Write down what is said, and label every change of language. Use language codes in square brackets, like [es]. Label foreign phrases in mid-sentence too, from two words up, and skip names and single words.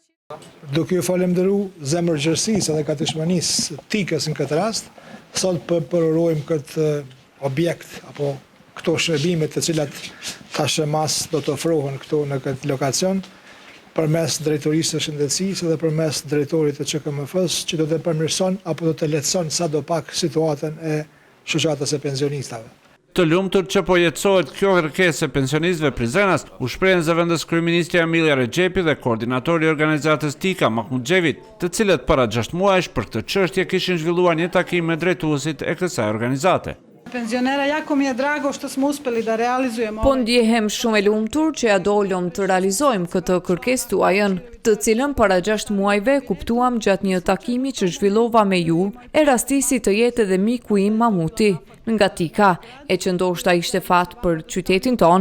[sq] Duke ju falenderuar zemërgjërsisë dhe katishmërisë Tikës në këtë rast, sot përorojmë këtë objekt apo këto shërbime të cilat tash mas do të ofrohen këtu në këtë lokacion, përmes drejtorisë së shëndetësisë dhe përmes drejtorit të QKMF-s, që do të përmirëson apo do të lehtëson sadopak situatën e shoqatës së pensionistëve. Të lumtur që po jetësohet kjo kërkesë e pensionistëve prizrenas, u shprehen zëvendës kryeministja Emilia Rexhepi dhe koordinatori i organizatës Tika Mahmut Xhevit, të cilët para 6 muajsh për këtë çështje kishin zhvilluar një takim me drejtuesit e kësaj organizate. [sr] Penzionera jako mi je drago što smo uspeli da realizujemo. [sq] Po ndjehem shumë e lumtur që ja dolëm të realizojmë këtë kërkesë tuajën, të cilën para 6 muajve kuptuam gjatë një takimi që zhvillova me ju, e rastisi të jetë edhe miku im Mamuti, nga Tika, e që ndoshta ishte fat për qytetin ton.